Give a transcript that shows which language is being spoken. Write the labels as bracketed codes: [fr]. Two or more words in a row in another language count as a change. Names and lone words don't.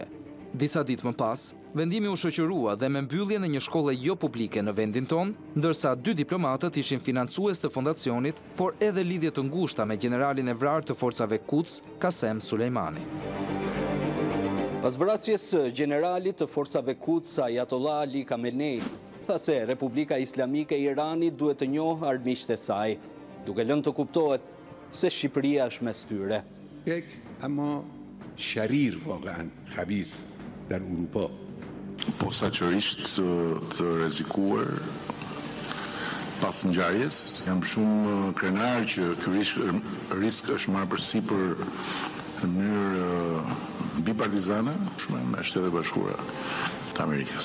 [sq] Disa ditë më pas, vendimi u shoqërua dhe me mbylljen e një shkolle jo publike në vendin ton, ndërsa 2 diplomatët ishin financues të fondacionit, por edhe lidhje të ngushta me generalin e vrarë të forcave Quds, Qasem Sulejmani. Pas vrasjes së generalit të forcave Quds, Ayatollah Ali Khamenei tha se Republika Islamike e Iranit duhet të njohë armiqtë e saj, duke lënë të kuptohet se Shqipëria është mes tyre. [fa] اما شریر واقعا خبیث در اروپا [sq] posaçërisht të rrezikuar pas ngjarjes. Jam shumë krenar që ky risk është marrë përsipër në mënyrë bipartizane me Shtetet e Bashkuara të Amerikës.